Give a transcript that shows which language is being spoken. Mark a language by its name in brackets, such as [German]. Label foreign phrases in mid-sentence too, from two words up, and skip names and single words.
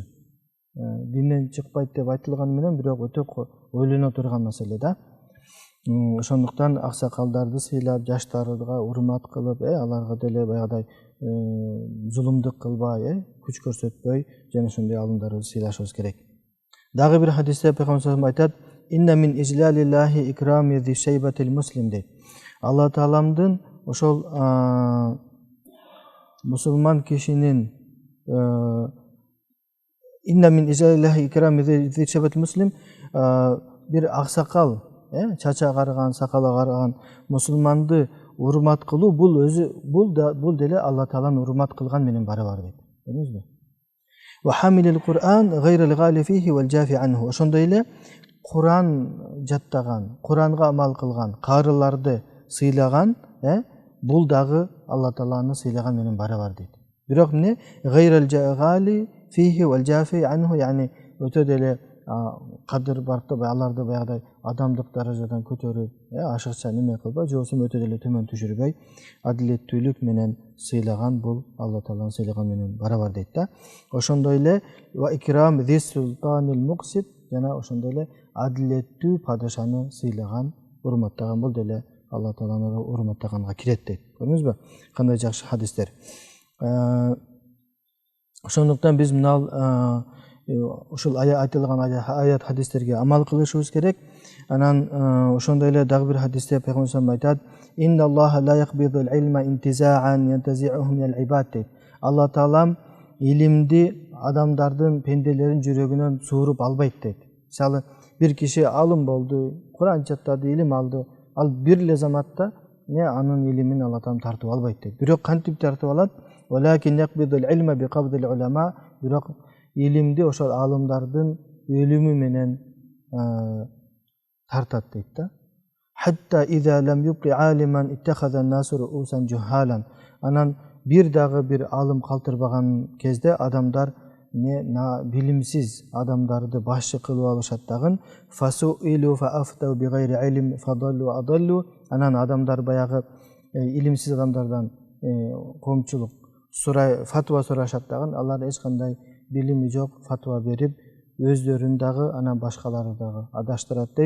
[Kyrgyz] Динден чыкпайт деп айтылганы менен бирок өтө ойлоно турган маселе да. Ошондуктан аксакалдарды сыйлап, жаштарга урмат кылып, аларга деле баягыдай зулумдук кылбай, күч көрсөтпөй, жана ошондой алымдарыбызды сыйлашыбыз керек. Дагы бир хадисте Пейгамбар [Arabic] صلى الله عليه وسلم [Kyrgyz] айтат: [Arabic] "إن من إجلال الله إكرام ذي الشيبة المسلم" дейт. [Kyrgyz] Алла Тааламдын ошол мусулман кишинин [Arabic] "إن من إجلال الله إكرام ذي الشيبة المسلم" [Kyrgyz] бир аксакал, чача агарган, сакалы агарган мусулманды урмат кылуу бул деле Алла Тааланы урмат кылган менен барабар дейт. Көрдүңүзбү? [Arabic] وحامل القرآن غير الغالي فيه والجافي عنه. [Kyrgyz] Ошондой эле Кур'ан жаттаган, Кур'анга амал кылган, карыларды сыйлаган, бул дагы Алла Тааланы сыйлаган менен барабар дейт. Бирок эмне? [Arabic] غير الغالي فيه والجافي عنه, [Kyrgyz] яни өтө деле кадыр баркты, аларды баягыдай адамдык даражадан көтөрүп, ашыкча неме кылбай, же болбосо өтө деле төмөн түшүрбөй, адилеттүүлүк менен сыйлаган бул Алла Тааланы сыйлаган менен барабар дейт да. Ошондой эле [Arabic] وإكرام ذي السلطان المقسط, [Kyrgyz] жана ошондой эле адилеттүү падышаны сыйлаган, урматтаган бул деле Алла Тааланы урматтаганга кирет дейт. Көрдүңүзбү? Кандай жакшы хадистер. Ошондуктан биз мына ушул айтылган аят хадистерге амал кылышыбыз керек. Анан ошондой эле дагы бир хадисте Пейгамбар [Arabic] صلى الله عليه وسلم [Kyrgyz] айтат: [Arabic] "إن الله لا يقبض العلم انتزاعا ينتزعه من العباد" [Kyrgyz] дейт. Алла Таалам илимди адамдардын, пенделердин жүрөгүнөн сууруп албайт дейт. Мисалы, бир киши алым болду, Кур'ан жаттады, илим алды, ал бир эле заматта анын илимин Алла Таалам тартып албайт дейт. Бирок кантип тартып алат? [Arabic] "ولكن يقبض العلم بقبض العلماء", [Kyrgyz] бирок илимди ошол алымдардын өлүмү менен тартат дейт да. [Arabic] "حتى إذا لم يبق عالما اتخذ الناس رؤوسا جهالا". [Kyrgyz] Анан бир дагы бир алым калтырбаган кезде адамдар билимсиз адамдарды башчы кылып алышат дагы. [Arabic] "فسئلوا فأفتوا بغير علم فضلوا وأضلوا". [Kyrgyz] Анан адамдар баягы илимсиз адамдардан коомчулук фатва сурашат дагы, алар эч кандай билими жок фатва берип, өздөрүн дагы, анан башкаларды дагы адаштырат дейт.